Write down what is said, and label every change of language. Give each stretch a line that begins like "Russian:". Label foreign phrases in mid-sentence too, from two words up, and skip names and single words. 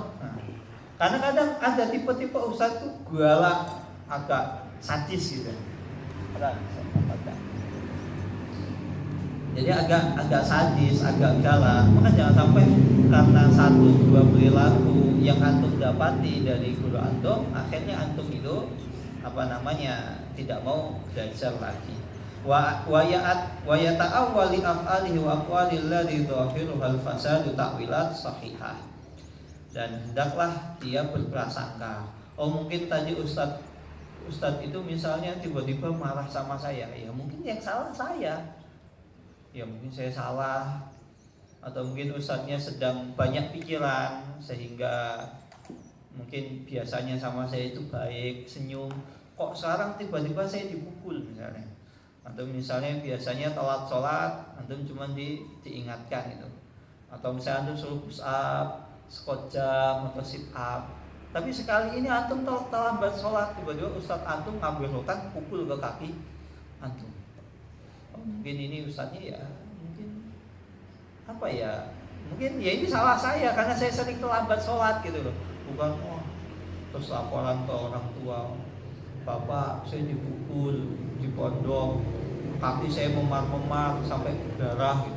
Indonesian: Nah, karena kadang ada tipe-tipe ustadz tuh galak, agak sadis gitu. Jadi agak sadis, agak galak. Maka jangan sampai karena satu dua perilaku yang antum dapati dari guru antum, akhirnya antum itu tidak mau belajar lagi.
Arabic: ويتأول أفعاله وأقواله الذي ظاهره الفساد تأويلات صحيحة.
Indonesian: Dan hendaklah dia berprasangka, oh mungkin tadi Ustadz itu misalnya tiba-tiba marah sama saya, ya mungkin yang salah saya, ya mungkin saya salah, atau mungkin Ustadznya sedang banyak pikiran sehingga mungkin biasanya sama saya itu baik, senyum, kok sekarang tiba-tiba saya dipukul misalnya. Atau misalnya biasanya telat sholat, antum cuma diingatkan itu. Atau misalnya antum suruh
English: push up, squat jump
Indonesian: atau
English: sit up.
Indonesian: Tapi sekali ini antum terlambat sholat, tiba-tiba ustadz antum ngambil rotan pukul ke kaki antum. Oh, mungkin ini ustadznya ya, mungkin mungkin ya ini salah saya karena saya sering terlambat sholat gitu loh. Bukan terus laporan ke orang tua, bapak saya dipukul di pondok, kaki saya memar-memar sampai berdarah gitu.